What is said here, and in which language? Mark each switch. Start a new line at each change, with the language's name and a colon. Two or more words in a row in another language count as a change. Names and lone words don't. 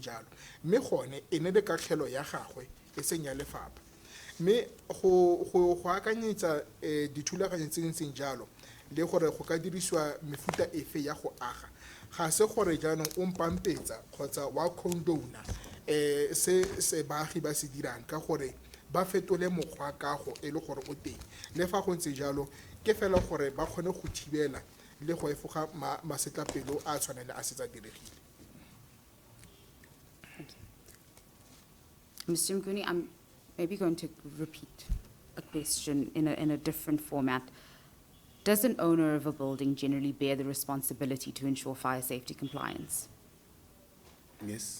Tswana: jalo mme gone e ne le kakgelo ya gagwe e seng ya lefapha mme go akanyetsa dithulaganyo tse ntseng jalo le gore go ka dirisiwa mefuta efe ya go aga ga se gore jaanong o mpampetsa kgotsa wa condona se baagi ba se dirang ka gore ba fetole mokgwa kago e le gore o teng le fa go ntse jalo ke fela gore ba kgone go thibela le go efoga masetlapelo a tshwanele a setsa diregile.
English: Mr. Mguni, I'm maybe going to repeat a question in a different format. Does an owner of a building generally bear the responsibility to ensure fire safety compliance? Yes.